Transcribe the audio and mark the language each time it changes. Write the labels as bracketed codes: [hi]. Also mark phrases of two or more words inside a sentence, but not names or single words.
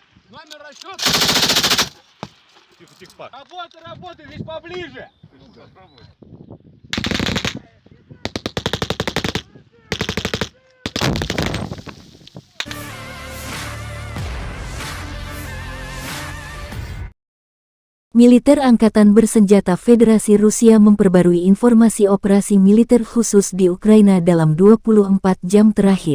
[ru] Номер расчета. Тихо, тихо, пак. Работай, здесь поближе. [id] Militer Angkatan Bersenjata Federasi Rusia memperbarui informasi operasi militer khusus di Ukraina dalam 24 jam terakhir.